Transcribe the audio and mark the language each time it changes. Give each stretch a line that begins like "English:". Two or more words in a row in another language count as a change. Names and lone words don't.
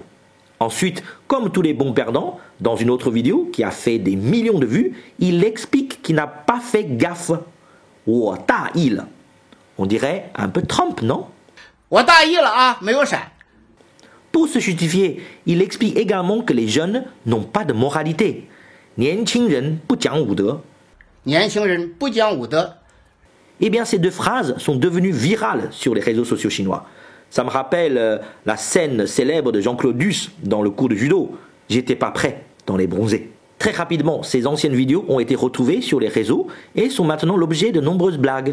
French: Ensuite, comme tous les bons perdants, dans une autre vidéo qui a fait des millions de vues, il explique qu'il n'a pas fait gaffe.
Chinese: 我大意了.
French: On dirait un peu Trump, non?
Chinese: 我大意了啊，没有闪.
French: Pour se justifier, il explique également que les jeunes n'ont pas de moralité.
Chinese: 年轻人不讲武德. 年轻人不讲武德.
French: Eh bien, ces 2 phrases sont devenues virales sur les réseaux sociaux chinois. Ça me rappelle la scène célèbre de Jean-Claude Duss dans le cours de judo. J'étais pas prêt dans les bronzés. Très rapidement, ces anciennes vidéos ont été retrouvées sur les réseaux et sont maintenant l'objet de nombreuses blagues.